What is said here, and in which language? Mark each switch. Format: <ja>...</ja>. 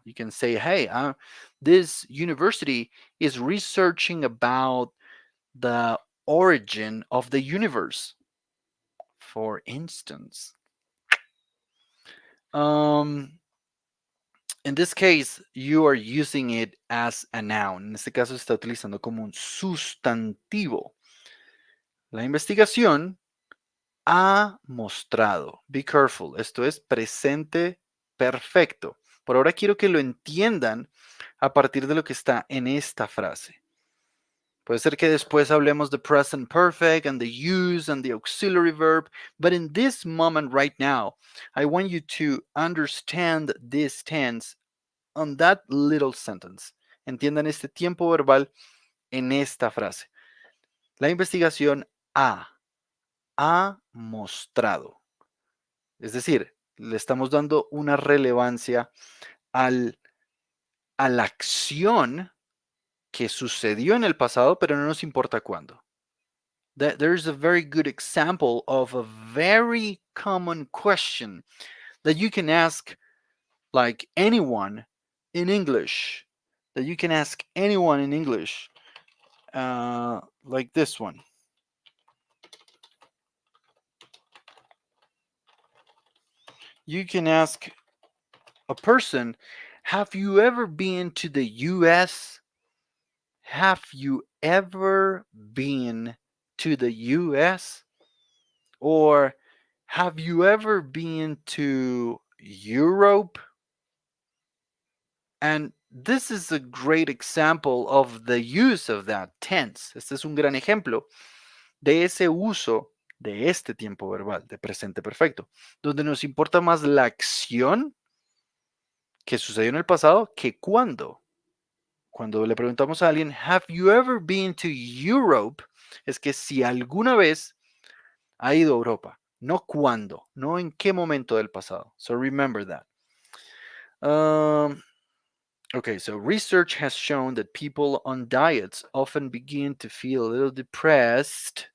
<en>You can say, hey, this university is researching about the origin of the universe, for instance. Um, in this case, you are using it as a noun.</en> <es>En este caso, se está utilizando como un sustantivo. La investigación ha mostrado.</es> <en>Be careful.</en> <es>Esto es presente perfecto. Por ahora quiero que lo entiendan a partir de lo que está en esta frase. Puede ser que después hablemos de</es> <en>present perfect and the use and the auxiliary verb, but in this moment right now, I want you to understand this tense on that little sentence.</en> <es>Entiendan este tiempo verbal en esta frase. La investigación ha mostrado. Es decir, le estamos dando una relevancia al, a la acción que sucedió en el pasado, pero no nos importa cuándo.</es> <en>There's a very good example of a very common question that you can ask like anyone in English. That you can ask anyone in English, like this one. You can ask a person, have you ever been to the US? Have you ever been to the US? Or have you ever been to Europe? And this is a great example of the use of that tense.</en> <es>Este es un gran ejemplo de ese uso de este tiempo verbal, de presente perfecto, donde nos importa más la acción que sucedió en el pasado que cuándo. Cuando le preguntamos a alguien,</es> <en>have you ever been to Europe?</en> <es>Es que si alguna vez ha ido a Europa, no cuándo, no en qué momento del pasado.</es> <en>So remember that. Okay, so research has shown that people on diets often begin to feel a little depressed.</en>